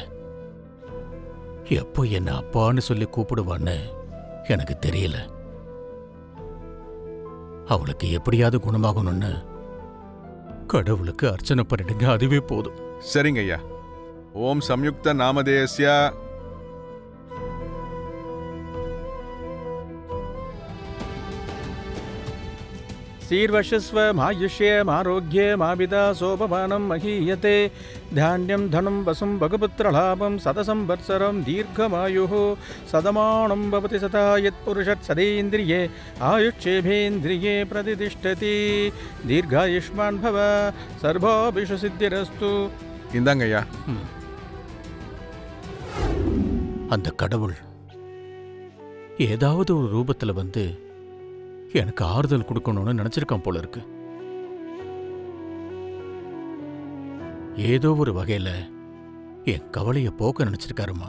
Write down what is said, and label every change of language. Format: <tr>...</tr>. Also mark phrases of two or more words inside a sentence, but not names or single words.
<ta>எப்போ என்ன அப்பான்னு சொல்லி கூப்பிடுவான்னு எனக்கு தெரியல. அவளுக்கு எப்படியாவது குணமாகணும்னு கடவுளுக்கு அர்ச்சனை பண்ணிடுங்க, அதுவே போதும். சரிங்க ஐயா.</ta> <sa>ॐ संयुक्त नामधेयस्य शीर्वशस्वमायुष्यमारोग्यमाविदा सोपमानं महीयते धान्यं धनं वसुं भगपुत्रलाभं शतसंवत्सरं दीर्घमायुः सदमानं भवति सदा यत्पुरुषत् सदेन्द्रिये आयुष्येभेन्द्रिये प्रतिष्ठति दीर्घायुष्मान् भव सर्वाभिषु सिद्धिरस्तु.</sa> <ta>இந்தாங்க ஐயா. அந்த கடவுள் ஏதாவது ஒரு ரூபத்துல வந்து எனக்கு ஆறுதல் கொடுக்கணும்னு நினைச்சிருக்கான் போல இருக்கு. ஏதோ ஒரு வகையில என் கவலையை போக்க நினைச்சிருக்காருமா.</ta>